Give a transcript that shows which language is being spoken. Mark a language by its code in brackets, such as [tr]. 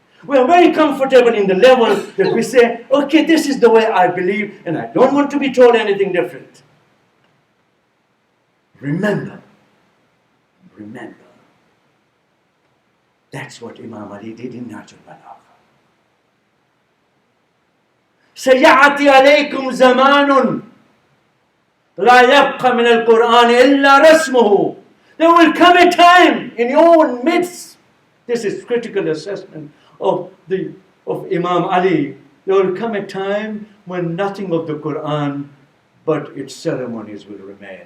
[en] We are very comfortable in the level that we say, okay, this is the way I believe, and I don't want to be told anything different. Remember, that's what Imam Ali did in Nahj al-Balagha. [ar] سيأتي عليكم زمان لا يبقى من القرآن إلا رسمه. [en] There will come a time in your own midst. This is critical assessment of Imam Ali. There will come a time when nothing of the Quran but its ceremonies will remain.